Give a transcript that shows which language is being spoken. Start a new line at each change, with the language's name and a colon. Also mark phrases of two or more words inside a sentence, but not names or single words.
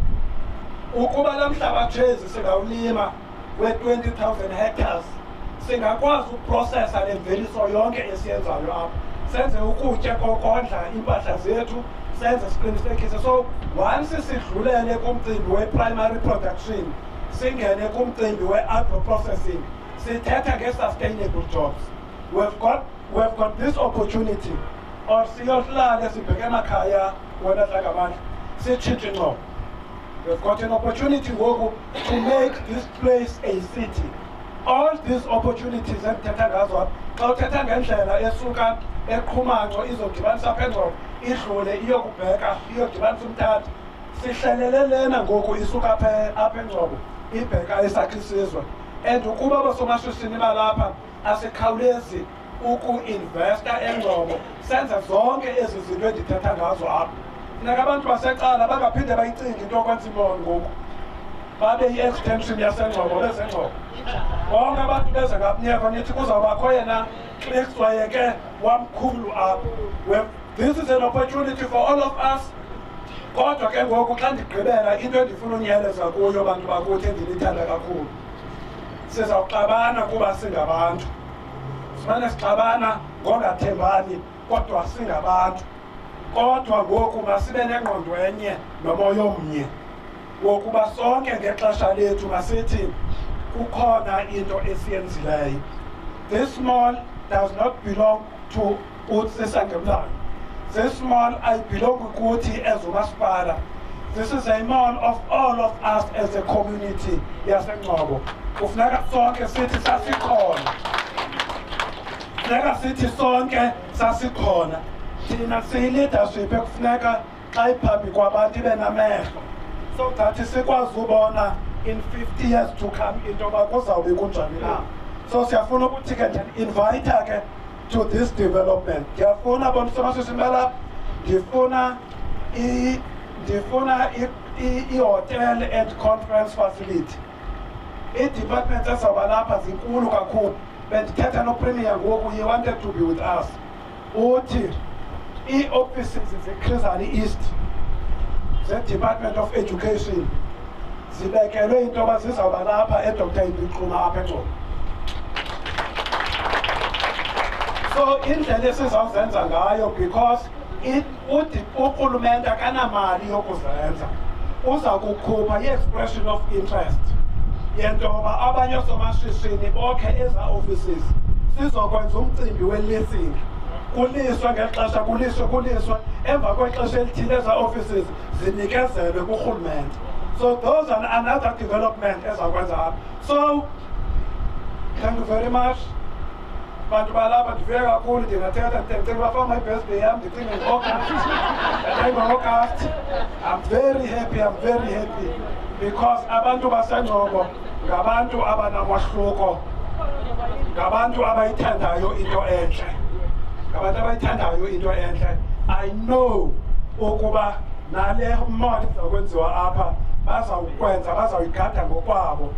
Xhosa: Ukuba la mhlaba thezi singawulima we-20,000 hectares singakwazi ukuprocessa le mveliso yonke esiyenzayo apha, senze ukutya kokondla impahla zethu, senze siqinisekise. So once sidlulele kumcimbi we-
English: primary production
Xhosa: singene kumcimbi we-agro-processing, sithetha nge-
English: sustainable jobs. We've got this opportunity,
Xhosa: or siyohlala sibheke emakhaya wena Dlagamandla sitshintshe ingqondo.
English: We've got an opportunity to make this place a city.
Xhosa: All these opportunities endithetha ngazo xa uthetha ngendlela esuka eQhumanco izodibanisa apha eNgcobo idlule iyokubheka iyodibanisa uMthatha, sihlelele lena ngoku isuka apha eNgcobo ibheka eSakhisizwe. And ukuba abasomashishini balapha asikhawulezi uku-investa eNgcobo senze zonke ezi zinto endithetha ngazo apha. Funeka abantu baseqala bangaphinde bayicinge into yokwenza imbono ngoku babe yi-extension yaseNgcobo bezeNgcobo. Bonke abantu beze ngapnyeko nithi kuzawubakho yena Clicks wayeke wamkhulu apha.
English: This is an opportunity for all of us.
Xhosa: Kodwa ke ngoku xa ndigqibela into endifuna unyeleza kuyo bantu bakuthi endinithanda kakhulu, sizawuxabana kuba singabantu. Simane sixabana ngongathembani kodwa singabantu. Kodwa ngoku masibe nengqondo enye nomoya omnye wokuba sonke ngexesha lethu masithi kukhona into esiyenzileyo.
English: This mall does not belong to uTsisa Ngemlanga. This mall I belong kuthi as umasipala. This is a mall of all of us as a community yaseNgcobo.
Xhosa: Kufuneka sonke sithi sasikhona. Kufuneka sithi sonke sasikhona. Thina siyi-leadership ekufuneka xa iphambi kwabantu ibe namehlo,
English: so that
Xhosa: sikwazi ubona
English: in 50 years to come
Xhosa: into yoba kuzawube kunjani na. So siyafuna ukuthi ke ndiyani-invayitha ke
English: to this development.
Xhosa: Ndiyafuna bomsomashishini balapha, ndifuna i-
English: hotel and conference facility.
Xhosa: I-department ezawuba lapha zinkulu kakhulu. Bendithetha noPremier ngoku,
English: he wanted to be with us.
Xhosa: Uthi ii-offices zeChris Hani East ze-
English: Department of Education
Xhosa: zibekelwe into yoba zizawuba lapha eDr. Ibixuma apha eNgcobo. So indlela esizawuzenza ngayo, because urhulumente akanamali yokuzenza, uza kukhupha i-
English: expression of interest
Xhosa: yento yoba abanye oosomashishini bokhe eza offices sizokwenza umcimbi we-leasing. Kuliswa ngexesha, kuliswa emva kwexesha elithile eza offices zinikezelwe kurhulumente.
English: So those are another development
Xhosa: ezakwenza apha.
English: So thank you very much.
Xhosa: Bantu balapha ndivuye kakhulu, ndingathetha ndicinga uba
English: for my birthday
Xhosa: yam ndicinga ngo-August.
English: I'm very happy because
Xhosa: abantu baseNgcobo ngabantu abanamahluko, ngabantu abayithandayo into entle, ngabantu abayithandayo into entle. I know ukuba nale mall izakwenziwa apha bazawukwenza, bazawuyigada ngokwabo.